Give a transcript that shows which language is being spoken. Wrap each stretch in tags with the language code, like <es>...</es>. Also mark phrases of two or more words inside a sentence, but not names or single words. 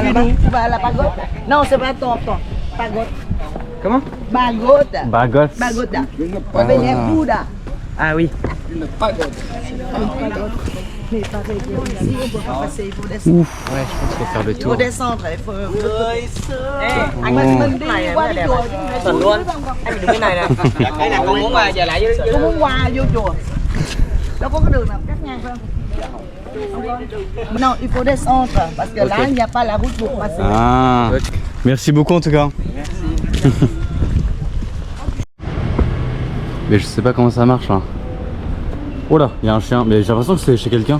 <fr>Tu vas à la pagode? Non, c'est pas ton pagode. Comment? Pagoda. Bagotte. Pagoda. On va venir Bouddha. Ah oui. Mais pareil, ici, on peut pas passer, il faut descendre. Ouais, je pense qu'il faut faire le Il faut tour. descendre, il faut...</fr> <vi>Anh Mình đi qua cái chùa. Tuần luôn. Anh đừng cái này nè. Đây là con muốn qua giờ lại với... Con muốn qua vô chùa. Đâu có cái đường nào cắt ngang không?</vi> <fr>Non, il faut descendre parce que là, il n'y a pas la route pour passer. Ah. Merci beaucoup en tout cas. Mais je sais pas comment ça marche là. Oh là, il y a un chien, mais j'ai l'impression que c'est chez quelqu'un.</fr>